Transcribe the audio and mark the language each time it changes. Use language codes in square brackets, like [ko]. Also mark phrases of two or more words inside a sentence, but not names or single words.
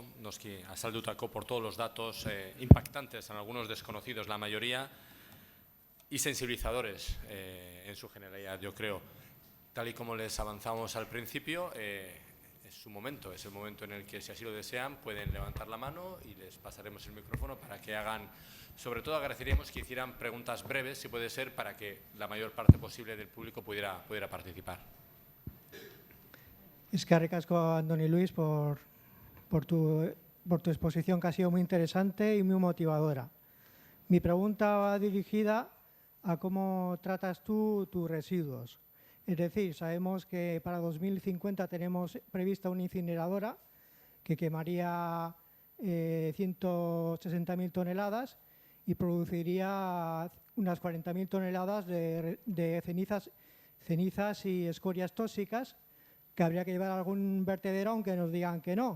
[eu] noski azaldutako [es] por todos los datos impactantes, en algunos desconocidos la mayoría, y sensibilizadores en su generalidad, yo creo. Tal y como les avanzamos al principio, es su momento, es el momento en el que, si así lo desean, pueden levantar la mano y les pasaremos el micrófono para que hagan. Sobre todo agradeceríamos que hicieran preguntas breves, si puede ser, para que la mayor parte posible del público pudiera participar. [eu] Eskerrik asko, [es] Andoni Luis, por tu exposición, que ha sido muy interesante y muy motivadora. Mi pregunta va dirigida a cómo tratas tú tus residuos. Es decir, sabemos que para 2050 tenemos prevista una incineradora que quemaría 160.000 toneladas y produciría unas 40.000 toneladas de cenizas y escorias tóxicas, que habría que llevar a algún vertedero, aunque nos digan que no.